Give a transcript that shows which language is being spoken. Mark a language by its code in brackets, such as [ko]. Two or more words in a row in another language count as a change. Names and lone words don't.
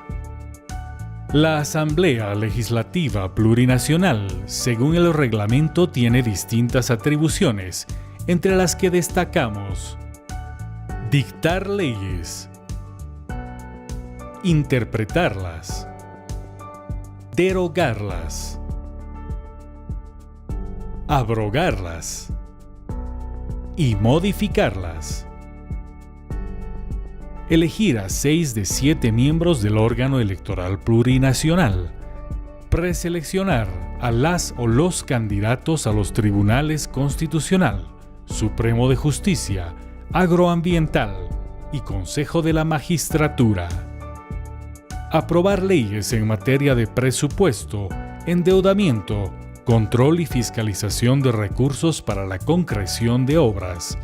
[es] La Asamblea Legislativa Plurinacional, según el reglamento, tiene distintas atribuciones, entre las que destacamos: dictar leyes, interpretarlas, derogarlas, abrogarlas y modificarlas. Elegir a 6 de 7 miembros del órgano electoral plurinacional. Preseleccionar a las o los candidatos a los tribunales Constitucional, Supremo de Justicia, Agroambiental y Consejo de la Magistratura. Aprobar leyes en materia de presupuesto, endeudamiento, control y fiscalización de recursos para la concreción de obras.